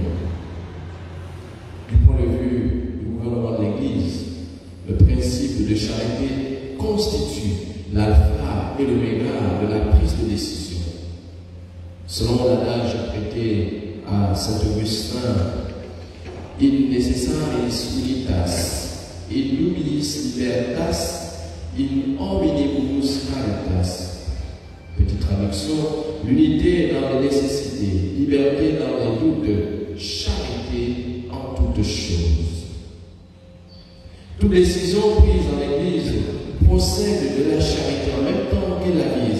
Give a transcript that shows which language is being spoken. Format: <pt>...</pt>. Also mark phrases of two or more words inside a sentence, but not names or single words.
<fr>Du point de vue du gouvernement de l'Église, le principe de charité constitue l'alpha et l'oméga de la prise de décision. Selon l'adage prêté à saint Augustin,</fr> <la>in necessaris unitas, in nubilis libertas, in hominibus caritas.</la> <fr>Petite traduction, l'unité dans les nécessités, liberté dans les doutes, charité en toutes choses. Toute décision prise dans l'Église procède de la charité en même temps qu'elle la vise.</fr>